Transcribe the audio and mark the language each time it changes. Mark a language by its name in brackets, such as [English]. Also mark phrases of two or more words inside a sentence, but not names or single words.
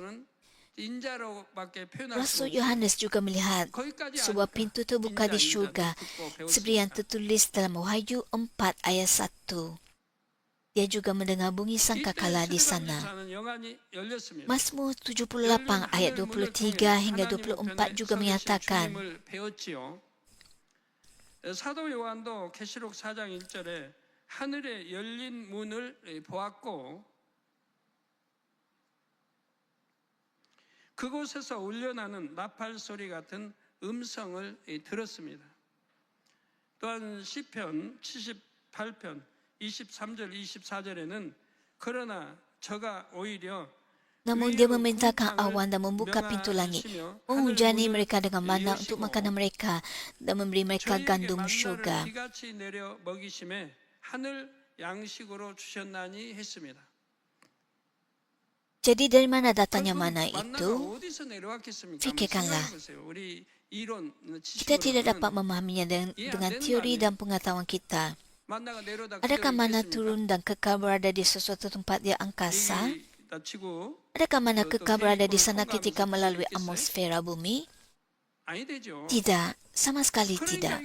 [Malay] Rasul Yohanes juga melihat sebuah pintu terbuka di syurga seperti yang tertulis dalam Wahyu 4 ayat 1. Dia juga mendengar bunyi sangkakala di sana. Mazmur 78 ayat 23 hingga 24 juga menyatakan, [Korean] 사도 요한도 계시록 4장 1절에 하늘에 열린 문을 보았고 그곳에서 울려나는 나팔 소리 같은 음성을 들었습니다. 또한 시편 78편 23절 24절에는 그러나 저가 오히려 [Malay] namun dia memerintahkan awan dan membuka pintu langit, menghujani mereka dengan mana untuk makanan mereka dan memberi mereka gandum syurga. [Korean] 비같이 내려 먹이심에 하늘 양식으로 주셨나니 했습니다. [Malay] Jadi dari mana datangnya mana itu? [Korean] 만나가 어디서 내려왔겠습니까? [Malay] Fikirkanlah. [Korean] 한번 생각해보세요. 우리 이론 [Malay] Kita tidak dapat memahaminya dengan teori dan pengetahuan kita. Adakah mana turun dan kekal berada di sesuatu tempat di angkasa? Adakah mana kekal berada di sana ketika melalui atmosfera bumi? Tidak, sama sekali tidak.